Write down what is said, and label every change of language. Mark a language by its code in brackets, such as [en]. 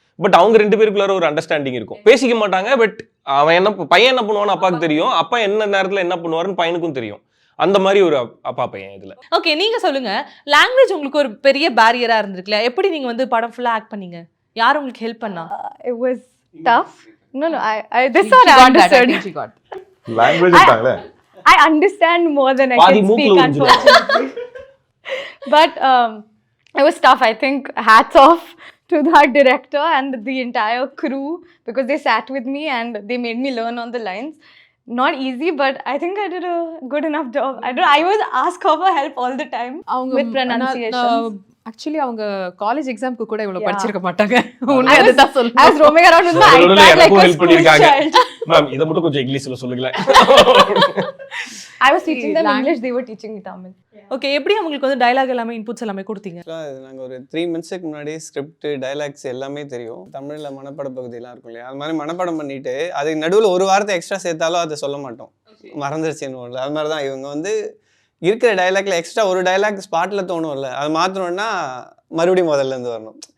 [ta] But அவங்க 2 பேருக்குள்ளார ஒரு understanding இருக்கும். பேசிக்க மாட்டாங்க, பட் அவன் பையன் என்ன பண்ணுவான்னு அப்பாவுக்கு தெரியும், அப்பா என்ன நேரத்தில் என்ன பண்ணுவாருன்னு பையனுக்கும் தெரியும். அந்த மாதிரி ஒரு அப்பா பையன் இதுல. ஓகே, நீங்க சொல்லுங்க, லாங்குவேஜ் உங்களுக்கு ஒரு பெரிய பேரியரா இருந்திருக்குல்ல, எப்படி நீங்க வந்து படம் ஃபுல்லா ஆக்ட் பண்ணீங்க? யார் உங்களுக்கு ஹெல்ப் பண்ணா? [en] It was tough. No, this one I understood. [ta] Language தாங்களே. [en] I understand more than I can speak, unfortunately. But it was tough. I think hats off to the director and the entire crew, because they sat with me and they made me learn on the lines. Not easy, but I think I did a good enough job. I was asked for help all the time with pronunciations. [ta] Actually அவங்க college எக்ஸாம்க்கு கூட இவ்வளவு படிச்சிருக்க மாட்டாங்க. உண்மை அதுதான் சொல்லுங்க. [en] I was roaming around with my iPad like a school child. [ta] Ma'am இத மட்டும் கொஞ்சம் இங்கிலீஷ்ல சொல்லுங்களேன். [en] I was teaching them English, they were teaching me Tamil. [ta] Okay, எப்படி உங்களுக்கு வந்து டயலாக் எல்லாமே இன்புட்ஸ் எல்லாமே கொடுத்தீங்க? நாங்கள் ஒரு 3 [en] months [ta] க்கு முன்னாடி ஸ்கிரிப்ட் டைலாக்ஸ் எல்லாமே தெரியும். தமிழில் மனப்பாட பகுதியெல்லாம் இருக்கும் இல்லையா, அது மாதிரி மனப்பாடம் பண்ணிட்டு அதுக்கு நடுவில் ஒரு வார்த்தை எக்ஸ்ட்ரா சேர்த்தாலும் அதை சொல்ல மாட்டோம், மறந்துருச்சுன்னு. அது மாதிரி தான் இவங்க வந்து இருக்கிற டைலாக்ல எக்ஸ்ட்ரா ஒரு டைலாக் ஸ்பாட்டில் தோணும்ல, அது மாற்றணும்னா மறுபடியும் முதல்லேருந்து வரணும்.